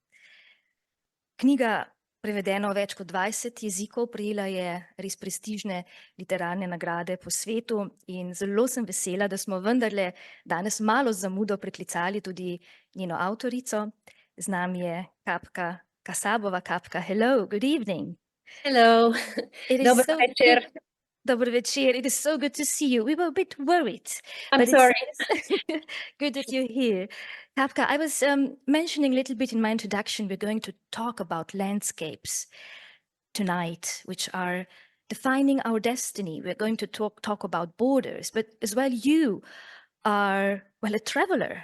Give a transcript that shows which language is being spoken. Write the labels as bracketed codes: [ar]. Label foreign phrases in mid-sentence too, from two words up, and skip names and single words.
[sl] Knjiga prevedena v več kot 20 jezikov, prejela je res prestižne literarne nagrade po svetu in zelo sem vesela, da smo vendarle danes malo z zamudo preklicali tudi njeno avtorico. Z nami je Kapka Kassabova. Kapka, [en] hello, good evening. Hello, [sl] dober večer. Dober večer. [en] It is so good to see you. We were a bit worried. I'm sorry. It's good that you're here. Kapka, I was mentioning a little bit in my introduction, we're going to talk about landscapes tonight, which are defining our destiny. We're going to talk about borders, but as well you are, well, a traveler.